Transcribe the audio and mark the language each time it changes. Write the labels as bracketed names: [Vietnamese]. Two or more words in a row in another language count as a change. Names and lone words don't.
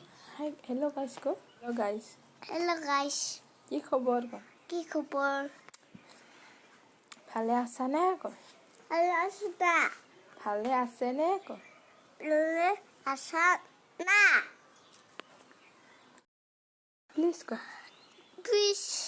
[English] Hi, hello guys ko. Hello guys. Hello guys. [Assamese] কি খবৰ ক? কি খবৰ? ভালে আছা নে ক? ভালে আছো দা। ভালে আছে নে ক? ভালে আছা না? প্লিজ ক। প্লিজ